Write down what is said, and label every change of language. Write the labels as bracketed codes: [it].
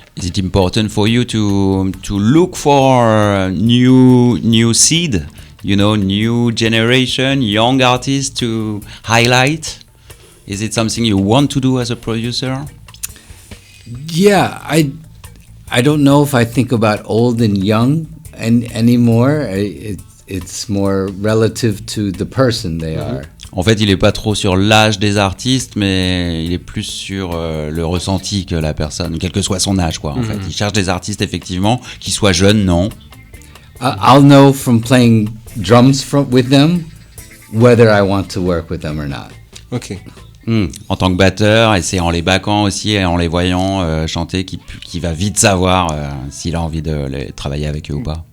[en] Is it important for you to look for new seed, new generation, young artists to highlight? Is it something you want to do as a producer? Yeah, I don't know if I think about old and young anymore. It's more relative to the person they are. [fr] En fait, il est pas trop sur l'âge des artistes, mais il est plus sur le ressenti que la personne, quel que soit son âge, quoi. En fait, il cherche des artistes effectivement qui soient jeunes, non. [en] I'll know from playing drums with them whether I want to work with them or not. Ok. [fr] En tant que batteur, et c'est en les backant aussi et en les voyant chanter qui va vite savoir s'il a envie de travailler avec eux ou pas.